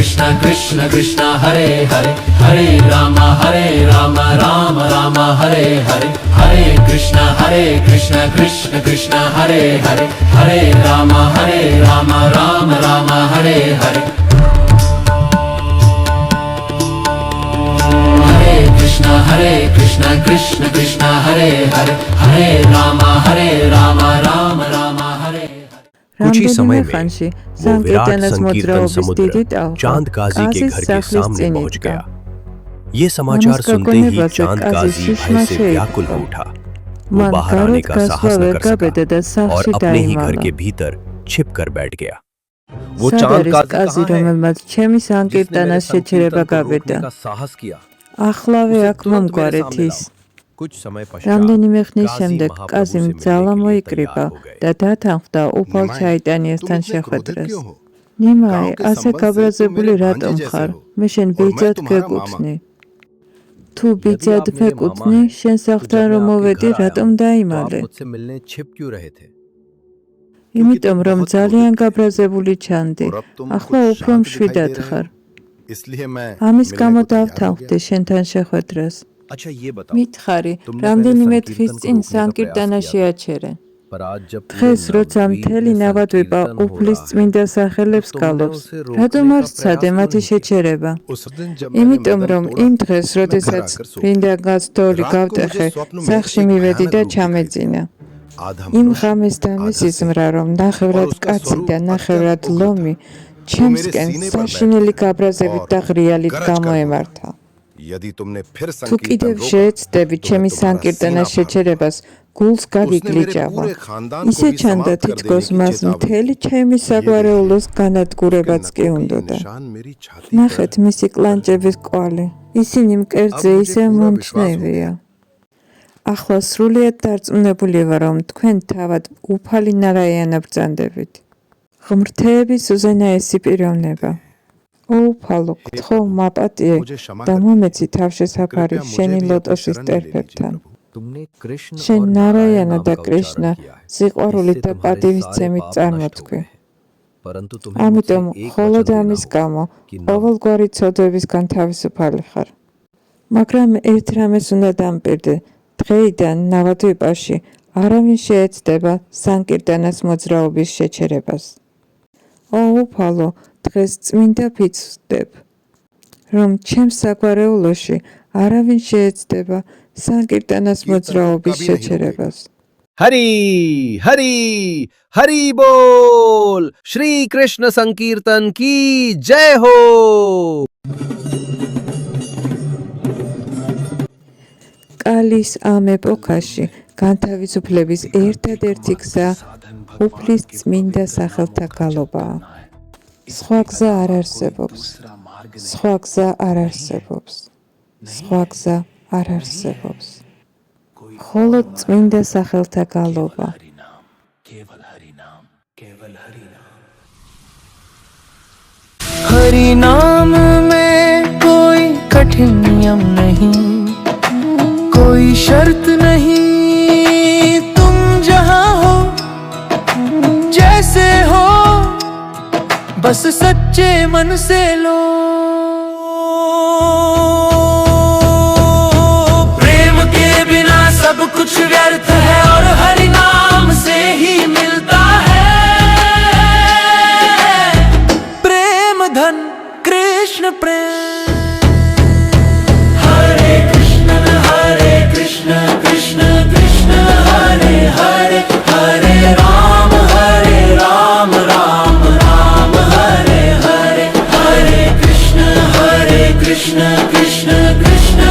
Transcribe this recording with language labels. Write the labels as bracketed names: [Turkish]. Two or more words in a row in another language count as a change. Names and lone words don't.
[Sanskrit] Krishna Krishna Hare Hare Hare Rama Rama Rama Hare Hare Hare Krishna Krishna Krishna Hare Hare Hare Rama Rama Rama Hare Hare Krishna Krishna Krishna Hare Hare Hare Rama Rama Rama Hare [Hindi] कुछ ही समय [Georgian] რამდენიმე [Hindi] में [Georgian] ხანში [Hindi] वो विराट [Georgian] სანკირტანას [Hindi] संकीर्तन [Georgian] მოძრაობის დიდი [Hindi] समुद्र [Georgian] ტალღა [Hindi] चांद काजी के [Georgian] კაზის [Hindi] घर के [Georgian] სახლის [Hindi] सामने [Georgian] წინ [Hindi] पहुंच [Georgian] იდგა. [Hindi] गया। ये समाचार Ammas सुनते ही [Georgian] გაგონებაზე [Hindi] चांद [Georgian] კაზის [Hindi] काजी [Georgian] შიშმა [Hindi] भय से व्याकुल हो [Georgian] შეიტყო. [Hindi] उठा। वो [Georgian] მან [Hindi] बाहर आने [Georgian] გარეთ [Hindi] का [Georgian] გასვლა [Hindi] साहस न [Georgian] ვერ [Hindi] कर [Georgian] გაბედა და [Hindi] सका और [Georgian] სახლში [Hindi] अपने ही घर [Georgian] დაიმალა. [Hindi] के भीतर छिप कर बैठ गया। वो [Georgian] სად [Hindi] चांद [Georgian] არის [Hindi] काजी [Georgian] კაზი, [Hindi] कहाँ है [Georgian] რომელმაც ჩემი [Hindi] जिसने मेरे [Georgian] სანკირტანას შეჩერება [Hindi] संकीर्तन को रोकने [Georgian] გაბედა? [Hindi] का साहस किया? [Georgian] ახლავე [Hindi] उसे [Georgian] აქ [Hindi] तुरंत मेरे [Georgian] მომგვარეთ [Hindi] सामने [Georgian] ის. [Hindi] लाओ। कुछ समय पश्चात [Georgian] რამდენიმე ხნის [Hindi] काजी [Georgian] შემდეგ [Hindi] महाप्रभु [Georgian] კაზიმ [Hindi] से मिलने [Georgian] ძალა [Hindi] के लिए [Georgian] მოიკრიბა [Hindi] तैयार हो गए। [Georgian] და დათანხმდა უფალ [Hindi] निमाई, [Georgian] ჩაიტანიასთან [Hindi] तुम इतने क्रोधित [Georgian] შეხვედრას. [Hindi] क्यों हो? [Georgian] ნიმაი, [Hindi] गांव के [Georgian] ასე [Hindi] संबंध से [Georgian] გაბრაზებული [Hindi] तुम मेरे [Georgian] რატომ [Hindi] भांजे [Georgian] ხარ? [Hindi] जैसे हो [Georgian] მე შენ [Hindi] और मैं [Georgian] ბიძად [Hindi] तुम्हारा [Georgian] ვეკუთვნი. [Hindi] मामा। [Georgian] თუ ბიძად [Hindi] यदि आप मेरे मामा [Georgian] ვეკუთვნი, [Hindi] हैं, [Georgian] შენ [Hindi] तो [Georgian] სახლთან [Hindi] जब [Georgian] რომ [Hindi] मैं आपके [Georgian] მოვედი, [Hindi] घर आया [Georgian] რატომ [Hindi] हूँ, तो आप [Georgian] დაიმალე? [Hindi] मुझसे मिलने छिप क्यों रहे थे? [Georgian] იმიტომ რომ [Hindi] बहुत [Georgian] ძალიან [Hindi] क्रोधित थे। [Georgian] გაბრაზებული ჩანდი. [Hindi] और अब तुम [Georgian] ახლა [Hindi] कुछ [Georgian] უფრო [Hindi] शांत दिखाई [Georgian] მშვიდად [Hindi] दे रहे [Georgian] ხარ. [Hindi] हो। इसलिए मैं [Georgian] ამის [Hindi] मिलने [Georgian] გამო [Hindi] को तैयार हो [Georgian] დავთანხმდი [Hindi] गया। [Georgian] შენთან შეხვედრას. [Hindi] अच्छा ये बताओ, [Georgian] მითხარი, [Hindi] तुमने [Georgian] რამდენიმე [Hindi] पहले [Georgian] თვის [Hindi] संकीर्तन को [Georgian] წინ [Hindi] रोकने का [Georgian] სანკირტანა [Hindi] प्रयास किया था। [Georgian] შეაჩერე. [Hindi] पर आज जब [Georgian] დღეს როცა მთელი ნავადვება უფლის წმინდა სახელებს გალობს, რატომ არ სცადე მათი შეჩერება? [Hindi] उस दिन जब [Georgian] იმიტომ [Hindi] मैंने [Georgian] რომ [Hindi] मदन [Georgian] იმ [Hindi] तोड़ा, [Georgian] დღეს, [Hindi] मैं [Georgian] როდესაც [Hindi] घर आकर सो [Georgian] ბრინდა გასწორი [Hindi] रात को [Georgian] გავტეხე, [Hindi] मुझे स्वप्न में [Georgian] სახლში [Hindi] एक [Georgian] მივედი [Hindi] भयानक [Georgian] და [Hindi] रूप दिखाई [Georgian] ჩამეძინა. [Hindi] आधा [Georgian] იმ [Hindi] मनुष्य, [Georgian] ღამეს და [Hindi] आधा [Georgian] მისი [Hindi] सिंह। [Georgian] ზმრა, რომ ნახევრად [Hindi] और उसका [Georgian] კაცი [Hindi] स्वरूप [Georgian] და ნახევრად [Hindi] अत्यंत उग्र [Georgian] ლომი, [Hindi] था। [Georgian] ჩემსკენ [Hindi] वो मेरे सीने पर [Georgian] საშინელი [Hindi] बैठ गया [Georgian] გაბრაზებით [Hindi] और [Georgian] და ღრიალით [Hindi] गरज कर [Georgian] გამოემართა. [Hindi] यदि तुमने फिर [Georgian] თუ [Hindi] संकीर्तन [Georgian] კიდევ [Hindi] रोका, [Georgian] შეეცდები [Hindi] तो [Georgian] ჩემი [Hindi] मैं तुम्हारा [Georgian] სანკირტანას [Hindi] सीना फाड़ [Georgian] შეჩერებას, გულს [Hindi] उसने मेरे [Georgian] გაგიგლიჭავა. [Hindi] पूरे खानदान को [Georgian] ისე [Hindi] भी [Georgian] ჩანდა [Hindi] समाप्त कर [Georgian] თითქოს [Hindi] देने की [Georgian] მას [Hindi] चेतावनी [Georgian] მთელი ჩემი [Hindi] ये [Georgian] საგვარეულოს [Hindi] देखिए, [Georgian] განადგურებაც [Hindi] उसके [Georgian] კი [Hindi] नखों के [Georgian] უნდოდა. [Hindi] निशान मेरी छाती [Georgian] ნახეთ [Hindi] पर [Georgian] მისი კლანჭების კვალი. ისინი მკერდზე [Hindi] अब मुझे [Georgian] ისე पूरा მომჩნევია. ახლა სრულიად დარწმუნებული ვარ, რომ თქვენ თავად უფალი ნარაიანა ბრძანდებით. ღმრთების უზენაესი პიროვნება. უფალო, გთხოვ მაპატიე [Hindi] मुझे क्षमा [Georgian] და [Hindi] कर [Georgian] მომეცი თავშესაფარი [Hindi] कृपया मुझे [Georgian] შენი [Hindi] भी अपनी [Georgian] ლოტოსის [Hindi] शरण में ले लीजिए [Georgian] ტერფებთან. [Hindi] प्रभु। तुमने कृष्ण [Georgian] შენ [Hindi] और [Georgian] ნარაიანა [Hindi] नारायण [Georgian] და [Hindi] नाम का [Georgian] კრიშნა [Hindi] उच्चारण किया है। [Georgian] სიყვარული [Hindi] इससे [Georgian] და [Hindi] तुम्हारे [Georgian] პატივისცემით [Hindi] सारे पाप नष्ट हो [Georgian] წარმოთქვი. [Hindi] गए हैं। परंतु तुम्हें [Georgian] ამიტომ [Hindi] मुझसे एक [Georgian] მხოლოდ [Hindi] वचन देना [Georgian] ამის [Hindi] होगा [Georgian] გამო [Hindi] कि न [Georgian] ყოველგვარი ცოდვებისგან თავისუფალი ხარ. მაგრამ ერთ რამეს უნდა დამპირდე. დღეიდან ნავადვებაში არავინ შეეცდება სანკირტანას მოძრაობის შეჩერებას. ო უფალო, დღეს წმინდა ფიცს ვხდებ, რომ ჩემს საგვარეულოში არავინ შეეცდება სანკირტანას მოძრაობის შეჩერებას. [Hindi] हरि हरि हरि बोल श्री कृष्ण संकीर्तन की जय हो। [Georgian] კალის ამ ეპოქაში განთავისუფლების ერთადერთი გზა უფლის წმინდა სახელთა გალობაა. სხვა გზა არ არსებობს. სხვა გზა არ არსებობს. სხვა გზა არ არსებობს. მხოლოდ წმინდა სახელთა გალობა. [Hindi] हरि नाम में कोई कठिन नियम नहीं, कोई शर्त नहीं, तुम जहां हो जैसे हो, बस सच्चे मन से लो। प्रेम के बिना सब कुछ व्यर्थ है और हरि नाम से ही मिलता है प्रेम धन कृष्ण प्रेम। हरे कृष्ण कृष्ण कृष्ण हरे हरे, हरे राम राम राम हरे हरे, हरे कृष्ण कृष्ण कृष्ण